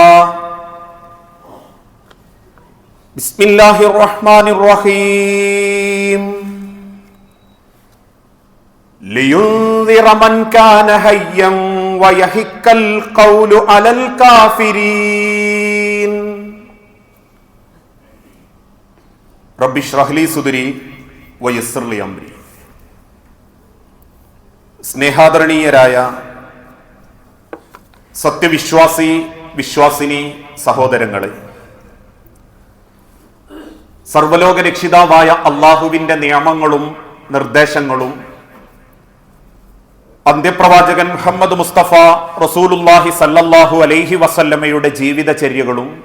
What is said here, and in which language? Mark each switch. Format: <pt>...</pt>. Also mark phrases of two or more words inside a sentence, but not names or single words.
<ar>بسم الله الرحمن الرحيم لينذر من كان حيا ويحق القول على الكافرين رب اشرح لي صدري ويسر لي أمري.</ar> <ml>സ്നേഹാദരണീയരായ സത്യവിശ്വാസി വിശ്വാസിനി സഹോദരങ്ങളെ, സർവലോക രക്ഷിതാവായ അള്ളാഹുവിന്റെ നിയമങ്ങളും നിർദ്ദേശങ്ങളും അന്ത്യപ്രവാചകൻ മുഹമ്മദ് മുസ്തഫ</ml> <ar>رسول الله صلى الله عليه وسلم</ar> <ml>ജീവിതചര്യകളും</ml>